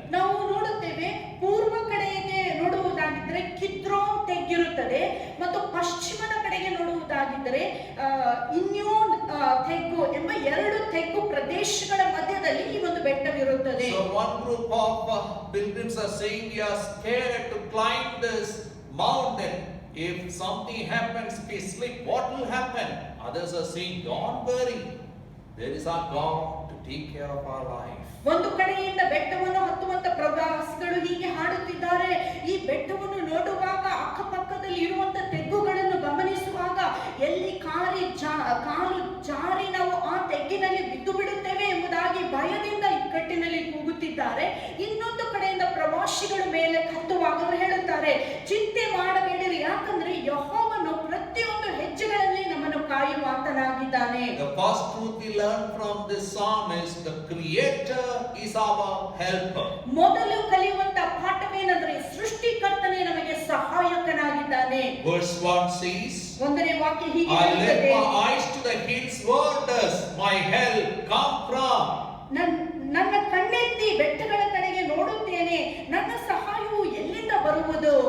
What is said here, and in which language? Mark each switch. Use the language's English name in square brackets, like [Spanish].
[Kannada] ನಾವು ನೋಡುತ್ತೇವೆ, ಪೂರ್ವ ಕಡೆಗೆ ನೋಡುವುದಾಗಿದ್ದರೆ ಕಿದ್ರೋನ್ ತೆಗ್ಗಿರುತ್ತದೆ ಮತ್ತು ಪಶ್ಚಿಮದ ಕಡೆಗೆ ನೋಡುವುದಾಗಿದ್ದರೆ ಇನ್ಯೋನ್ ತೆಗ್ಗು ಎಂಬ 2 ತೆಗ್ಗು ಪ್ರದೇಶಗಳ ಮಧ್ಯದಲ್ಲಿ ಈ ಒಂದು ಬೆಟ್ಟವಿರುತ್ತದೆ. [English] So one group of pilgrims are saying we are scared to climb this mountain. If something happens, we slip, what will happen? Others are saying, don't worry, there is our God to take care of our life. [Kannada] ಒಂದು ಕಡೆಯಿಂದ ಬೆಟ್ಟವನ್ನು ಹತ್ತುವಂತ ಪ್ರವಾಸಿಗಳು ಹೀಗೆ ಹಾಡುತ್ತಿದ್ದಾರೆ. ಈ ಬೆಟ್ಟವನ್ನು ನೋಡುವಾಗ ಅಕ್ಕಪಕ್ಕದಲ್ಲಿ ಇರುವಂತ ತೆಗ್ಗುಗಳನ್ನು ಗಮನಿಸುವಾಗ ಎಲ್ಲಿ ಕಾಲು ಜಾರಿ ನಾವು ಆ ತೆಗ್ಗಿನಲ್ಲಿ ಬಿದ್ದು ಬಿಡುತ್ತೇವೆ ಎಂಬುದಾಗಿ ಭಯದಿಂದ ಇಕ್ಕಟ್ಟಿನಲ್ಲಿ ಕೂಗುತ್ತಿದ್ದಾರೆ. ಇನ್ನೊಂದು ಕಡೆಯಿಂದ ಪ್ರವಾಸಿಗಳು ಮೇಲೆ ಹತ್ತುವಾಗ ಅವರು ಹೇಳುತ್ತಾರೆ, ಚಿಂತೆ ಮಾಡಬೇಡಿರಿ, ಯಾಕಂದ್ರೆ ಯೆಹೋವನು ಪ್ರತಿಯೊಂದು ಹೆಜ್ಜೆಗಳಲ್ಲಿ ನಮ್ಮನ್ನು ಕಾಯುವಾತನಾಗಿದ್ದಾನೆ. [English] The first truth we learn from this psalm is the Creator is our helper. [Kannada] ಮೊದಲು ಕಲಿಯುವಂತ ಪಾಠವೇನೆಂದರೆ ಸೃಷ್ಟಿಕರ್ತನೇ ನಮಗೆ ಸಹಾಯಕನಾಗಿದ್ದಾನೆ. [English] Verse 1 says, [Kannada] 1ನೇ ವಾಕ್ಯ ಹೀಗೆ [English] I lift [Kannada] ಹೇಳುತ್ತದೆ, [English] my eyes to the hills, where does my help come from? [Kannada] ನನ್ನ ಕಣ್ಣೆತ್ತಿ ಬೆಟ್ಟಗಳ ಕಡೆಗೆ ನೋಡುತ್ತೇನೆ, ನನ್ನ ಸಹಾಯವು ಎಲ್ಲಿಂದ ಬರುವುದು?